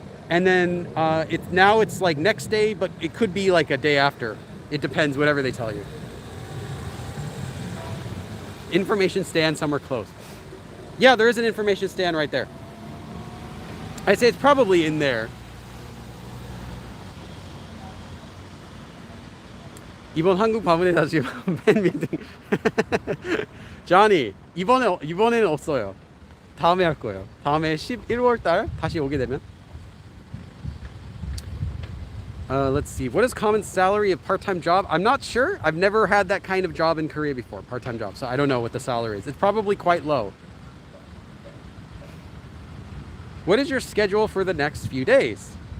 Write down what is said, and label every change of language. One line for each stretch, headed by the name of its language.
English: And then it's like next day, but it could be like a day after. It depends, whatever they tell you. Information stand somewhere close. Yeah, there is an information stand right there. I'd say it's probably in there.
Korean: 이번 한국 방문에 다시 팬 미팅. Johnny, 이번에는 없어요. 다음에 할 거예요. 다음에 11월 달 다시 오게 되면.
English: Let's see. What is common salary of part-time job? I'm not sure. I've never had that kind of job in Korea before, part-time job. So I don't know what the salary is. It's probably quite low. What is your schedule for the next few days?